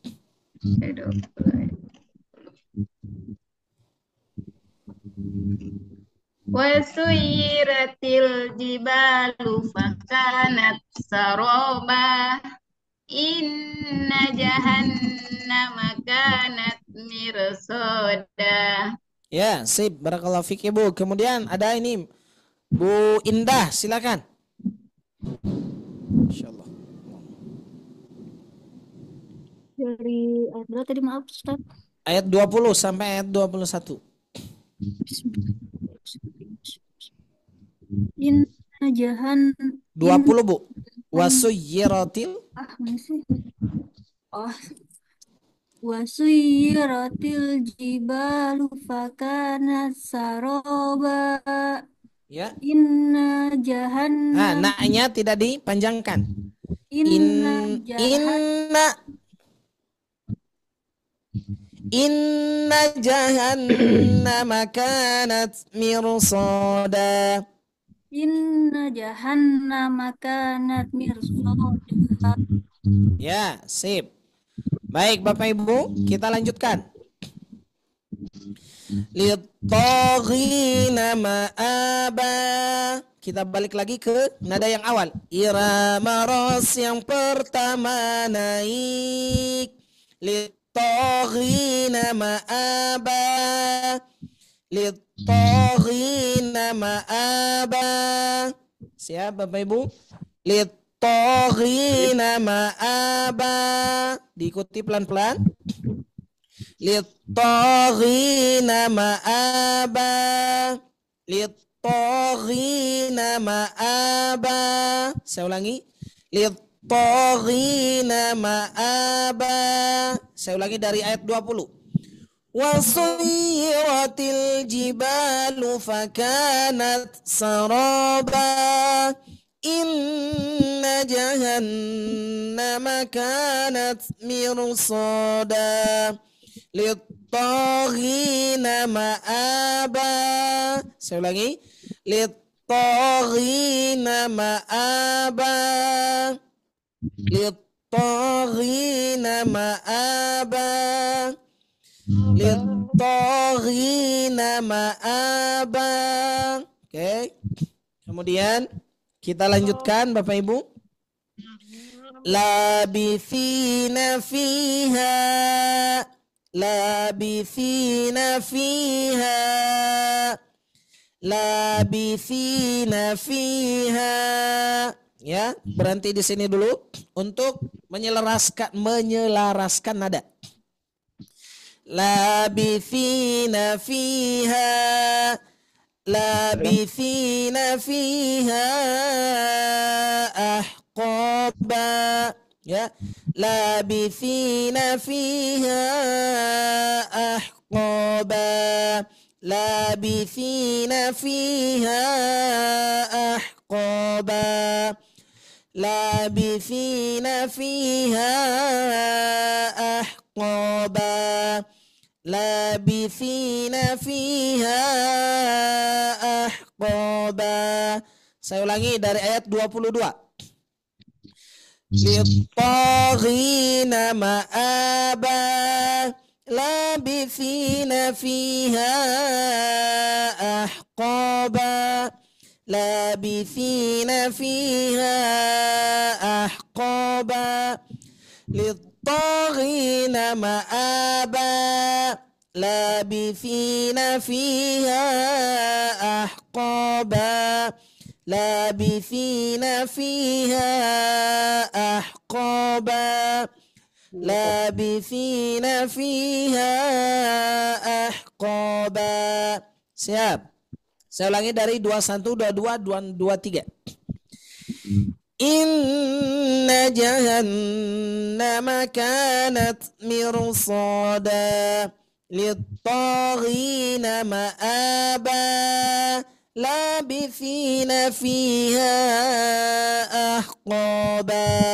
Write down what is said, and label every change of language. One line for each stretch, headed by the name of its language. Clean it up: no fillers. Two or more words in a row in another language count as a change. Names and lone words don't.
Arabic: وسيرت الجبال فكانت سرابا. إن جهنم كانت مرصادا.
Indonesian: Ya, sip.
Arabic: بارك الله فيك
Indonesian: Ibu. Kemudian ada ini Bu Indah, silakan. Insyaallah. Dari ayat berapa tadi maaf Ustaz? Ayat 20 sampai ayat 21.
Arabic: إن جهن
Indonesian: 20 Bu. Wasuyiratil masih.
Arabic: وسيرت الجبال فكانت سرابا.
Indonesian: Ya.
Arabic: إن جهنم.
Indonesian: Naknya tidak dipanjangkan.
Arabic: إن جهنم كانت مرصادا. إن جهنم كانت مرصادا.
Indonesian: Ya, sip. Baik Bapak Ibu, kita lanjutkan.
Arabic: للطاغين مآبا.
Indonesian: Kita balik lagi ke nada yang awal. Irama ras yang pertama naik.
Arabic: للطاغين مآبا. للطاغين مآبا.
Indonesian: Siap Bapak Ibu?
Arabic: للطاغين مآبا.
Indonesian: Diikuti pelan-pelan.
Arabic: للطاغين مآبا. للطاغين مآبا.
Indonesian: Saya ulangi.
Arabic: للطاغين مآبا.
Indonesian: Saya ulangi dari ayat 20.
Arabic: وسيرت الجبال فكانت سرابا. إن جهنم كانت مرصادا. للطاغين مآبا.
Indonesian: Saya ulangi.
Arabic: للطاغين مآبا. للطاغين مآبا. للطاغين مآبا.
Indonesian: Oke. Kemudian kita lanjutkan Bapak Ibu.
Arabic: لابثين فيها. لابثين فيها. لابثين فيها.
Indonesian: Ya, berhenti di sini dulu untuk menyelaraskan nada.
Arabic: لابثين فيها. لابثين فيها أحقابا. Ya, لابثين فيها أحقابا. لابثين فيها أحقابا. لابثين فيها أحقابا. لابثين فيها أحقابا.
Indonesian: Saya ulangi dari ayat 22.
Arabic: للطاغين مآبا. لابثين فيها أحقابا. لابثين فيها أحقابا. للطاغين مآبا. لابثين فيها أحقابا. لابثين فيها أحقابا. لابثين فيها أحقابا.
Indonesian: Siap. Saya ulangi dari 21, 22, 23.
Arabic: إن جهنم كانت مرصادا. للطاغين مآبا. لابثين فيها أحقابا.